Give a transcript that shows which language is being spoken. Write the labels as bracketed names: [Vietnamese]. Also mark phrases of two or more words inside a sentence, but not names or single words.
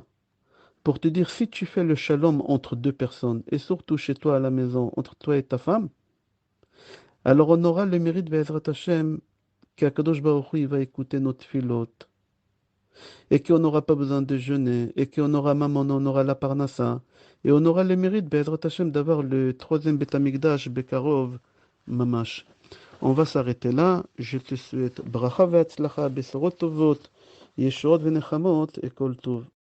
[French] Pour te dire, si tu fais le shalom entre 2 personnes, et surtout chez toi à la maison, entre toi et ta femme, alors on aura le mérite, [Hebrew] בעזרת השם, [French] qu'Akadosh Baruch Hu, il va écouter notre filote. Et qu'on n'aura pas besoin de jeûner, et qu'on aura maman, on aura la parnassa, et on aura le mérite, [Hebrew] בעזרת השם, [French] d'avoir le 3e Beth Amikdash, [Hebrew] בקרוב ממש. [French] On va s'arrêter là. Je te souhaite [Hebrew] ברכה והצלחה, בשורות טובות, ישועות ונחמות [French] et [Hebrew] כל טוב.